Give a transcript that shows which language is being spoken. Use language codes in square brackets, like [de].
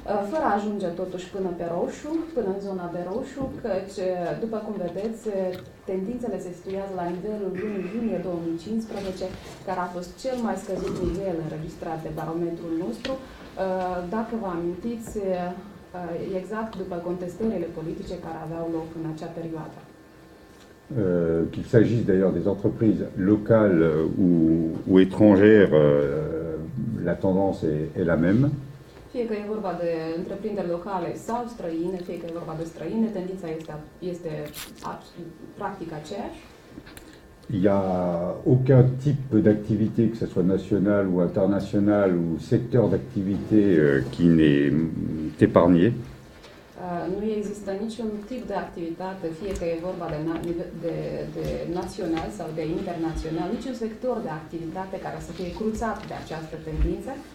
[ro] fără a ajunge totuși până pe roșu, până în zona de roșu, căci, după cum vedeți, tendințele se situează la nivelul lunii iunie 2015, care a fost cel mai scăzut nivel înregistrat de barometrul nostru. Dacă vă amintiți, exact după contestările politice care aveau loc în acea perioadă. [fr] Qu'il s'agisse d'ailleurs des entreprises locales ou étrangères, la tendance est la même. [ro] Fie că e vorba de întreprinderi locale sau străine, fie că e vorba de străine, tendința este practic aceeași. [fr] Il n'y a aucun type d'activité, que ce soit national ou international, ou secteur d'activité qui n'est épargné. [ro] Nu există niciun tip de activitate, fie că e vorba de național sau de internațional, niciun sector de activitate care să fie cruțat de această tendință.